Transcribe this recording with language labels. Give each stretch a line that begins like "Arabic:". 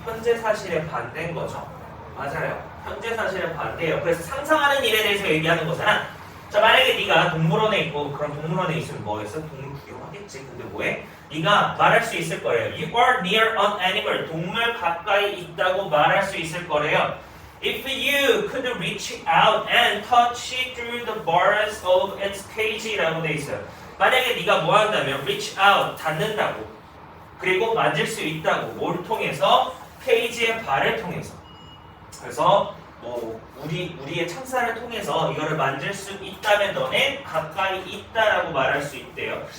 Korean: 현재 사실의 반대인 거죠. 맞아요. 현재 사실의 반대예요. 그래서 상상하는 일에 대해서 얘기하는 거잖아. 자, 만약에 네가 동물원에 있고 그럼 동물원에 있으면 뭐겠어? 동물 구경하겠지. 근데 뭐해? 네가 말할 수 있을 거예요.
English: You are near an animal.
Korean: 동물 가까이 있다고 말할 수 있을 거래요.
English: If you could reach out and touch it through the bars of its cage
Korean: 라고 돼 있어요. 만약에 네가 뭐 한다면
English: reach out,
Korean: 닿는다고. 그리고 만질 수 있다고. 뭘 통해서? 케이지의 발을 통해서. 그래서 뭐 우리의 창살을 통해서 이거를 만질 수 있다면 너는 가까이 있다라고 말할 수 있대요.